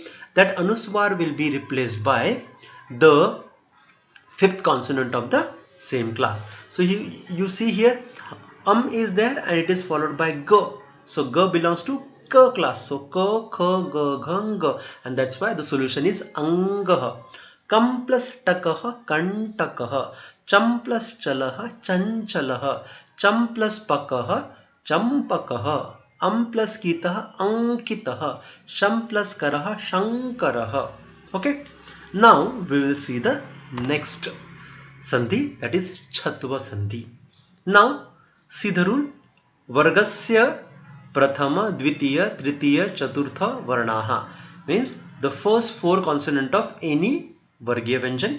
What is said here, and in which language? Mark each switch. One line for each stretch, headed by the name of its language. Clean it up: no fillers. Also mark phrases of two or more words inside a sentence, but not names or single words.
English: That Anuswar will be replaced by the fifth consonant of the same class. So you see here, is there and it is followed by G. So G belongs to K class. So K, K, G, G, G. And that's why the solution is Angah.
Sanskrit: कम् plus तकः, कण्टकः. चम् plus चलः, चञ्चलः। चम् plus पकः, चम्पकः. plus कितः, अङ्कितः। शम् plus करः, शङ्करः.
English: Okay. Now we will see the next Sandhi, that is Chatva Sandhi. Now see the rule.
Sanskrit: वर्गस्य प्रथम, द्वितीय, तृतीय, चतुर्थ, वर्णः.
English: Means the first four consonant of any
Sanskrit: वर्गीय व्यञ्जन.